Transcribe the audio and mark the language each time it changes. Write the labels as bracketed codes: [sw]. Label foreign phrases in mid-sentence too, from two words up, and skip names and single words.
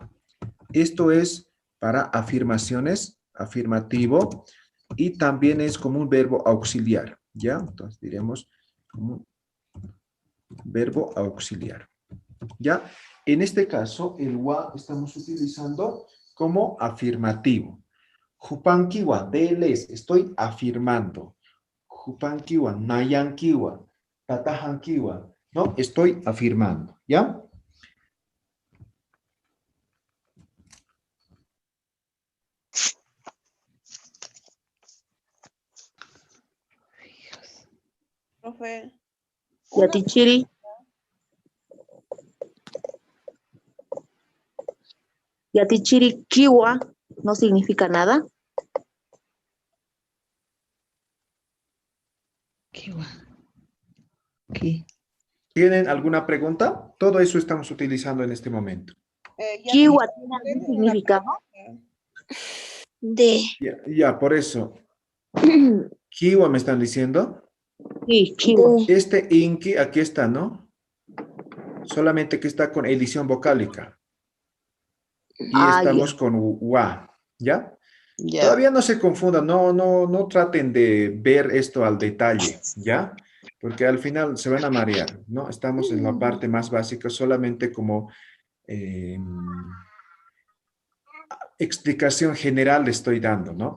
[es] Esto es para afirmaciones, afirmativo, y también es como un verbo auxiliar, ¿ya? Entonces diremos como verbo auxiliar, ¿ya? En este caso, el wa estamos utilizando como afirmativo. Jupankiwa, deles, estoy afirmando. [ay] Jupankiwa, nayankiwa, tatahankiwa, [es] ¿no? Estoy afirmando, ¿ya? Profe, [ay] Yatichiri. Yatichiri kiwa [es] no significa nada. Aquí. ¿Tienen alguna pregunta? Todo eso estamos utilizando en este momento. ya Kiwa tengo tiene algún una significado. pregunta. De. Ya, por eso. Kiwa me están diciendo. Sí, kiwa. Este inki, aquí está, ¿no? Solamente que está con edición vocálica. Y estamos con wa, ¿ya? Ya. Todavía no se confundan, no traten de ver esto al detalle, ¿ya? Porque al final se van a marear, ¿no? Estamos en la parte más básica, solamente como explicación general le estoy dando, ¿no?